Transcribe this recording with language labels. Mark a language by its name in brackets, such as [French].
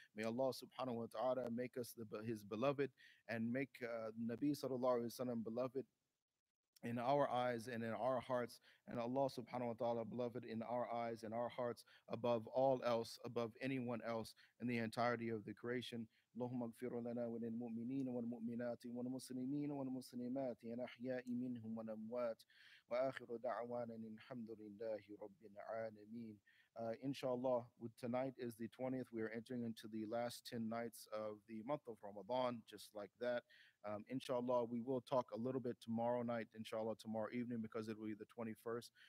[English] May Allah subhanahu wa ta'ala make us his beloved and make Nabi sallallahu alaihi wasallam beloved in our eyes and in our hearts, and Allah subhanahu wa ta'ala beloved in our eyes and our hearts above all else, above anyone else in the entirety of the creation. [Arabic] اللهم اغفر لنا وللمؤمنين والمؤمنات والمسلمين والمسلمات الأحياء منهم والأموات وآخر دعوانا الحمد لله رب العالمين. [English] Inshallah, tonight is the 20th. We are entering into the last 10 nights of the month of Ramadan, just like that. Inshallah, we will talk a little bit tomorrow night, inshallah, tomorrow evening, because it will be the 21st.